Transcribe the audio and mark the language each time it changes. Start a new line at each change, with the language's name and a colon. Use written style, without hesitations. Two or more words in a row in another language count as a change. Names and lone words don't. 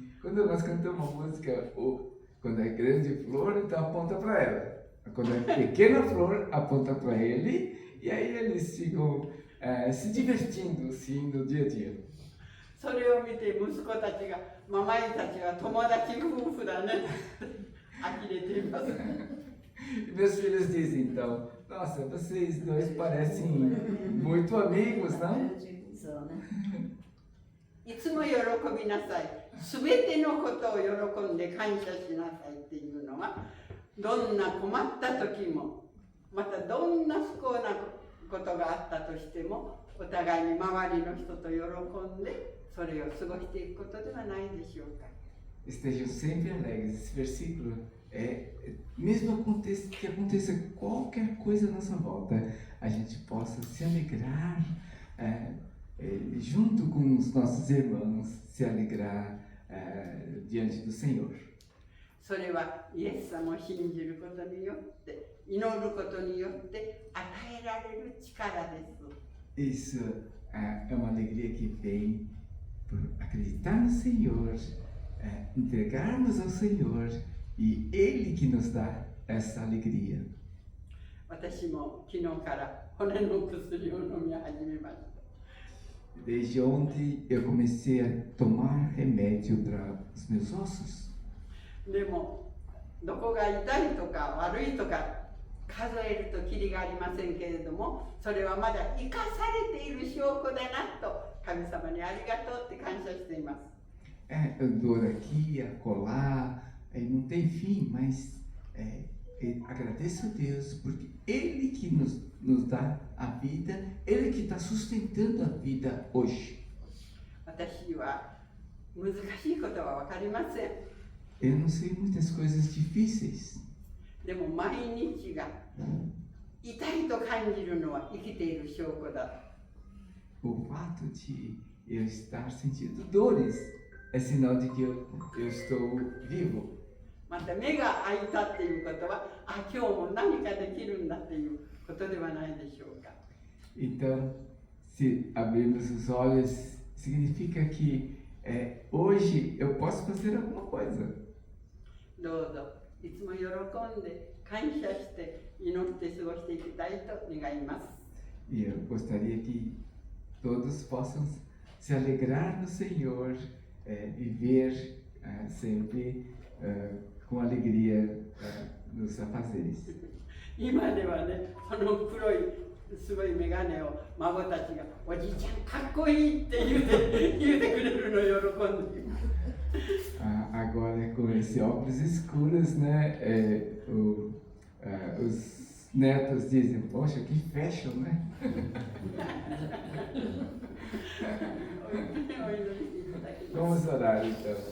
Portuguese: Quando nós cantamos uma música, quando é grande flor, então aponta para ela. Quando é pequena flor, aponta para ele. E aí eles ficam se divertindo assim no dia a dia.
Japanese: それを見て息子たちが、ママイたちは友達夫婦だね呆れています。
Portuguese: Meus filhos dizem então, nossa, vocês dois parecem muito amigos, não?
Japanese: そうね。いつも喜びなさい。すべてのことを喜んで感謝しなさいっていうのは、どんな困った時も、またどんな不幸なことがあったとしても、お互いに周りの人と喜んで、それを過ごしていくことではないでしょうか。
Portuguese: Estejam sempre alegres. Esse versículo mesmo que aconteça qualquer coisa à nossa volta, a gente possa se alegrar junto com os nossos irmãos, se alegrar diante do Senhor.
Japanese: それはイエス様を信じることによって、祈ることによって与えられる力です。
Portuguese: Isso é uma alegria que vem por acreditar no Senhor, entregarmos ao Senhor e Ele que nos dá essa alegria.
Japanese: 私も昨日から骨の薬を飲み始めました。
Portuguese: Desde ontem eu comecei a tomar remédio para os meus ossos.
Japanese: でもどこが痛いとか悪いとか数えるときりがありませんけれども、それはまだ生かされている証拠だなと神様にありがとうって感謝しています。
Portuguese: Dor aqui, acolá, não tem fim, mas agradeço a Deus porque Ele que nos dá a vida, Ele que está sustentando a vida hoje.
Japanese: 私は難しいことは分かりません。
Portuguese: Eu não sei muitas coisas difíceis,
Japanese: でも毎日が痛いと感じるのは生きている証拠だ。
Portuguese: o fato de eu estar sentindo dores é sinal de que eu estou vivo.
Japanese: また目が開いたっていうことは、あ、今日も何かできるんだっていうことではないでしょうか。
Portuguese: Então, se abrirmos os olhos, significa que hoje eu posso fazer alguma coisa.
Japanese: どうぞいつも喜んで感謝して祈って過ごしていきたいと願います。
Portuguese: E eu gostaria que todos possam se alegrar no Senhor, viver sempre com alegria nos afazeres.
Japanese: 今ではね、その黒いすごい眼鏡を孫たちがおじいちゃんかっこいいって言うてくれるのを喜んでいます。
Portuguese: Agora com esse óculos escuros, né? Os netos dizem, poxa, que fashion, né? Vamos orar então.